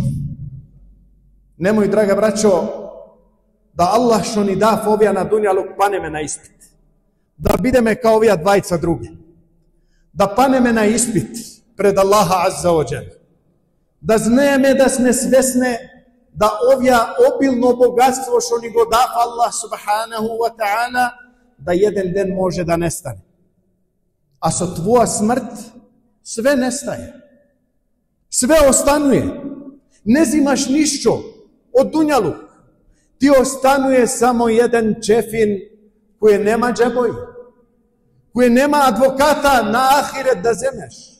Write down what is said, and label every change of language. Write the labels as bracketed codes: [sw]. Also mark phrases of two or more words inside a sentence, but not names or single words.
[mk] Немој, драга браќо, да Аллах што ни дав овие на дуњалук панеме на испит. Да бидеме као овие двајца други. Да панеме на испит пред Аллаха [ar] عز وجل. [mk] Да знаеме, да сме свесни да овие обилно богатство што ни го дав [ar] الله سبحانه وتعالى, [mk] да еден ден може да нестане. А со твоја смрт све нестае. Све остануе. Не зимаш ништо од дуњалук. Ти остануе само еден чефин кој нема џебој, кој нема адвоката на ахирет да земеш.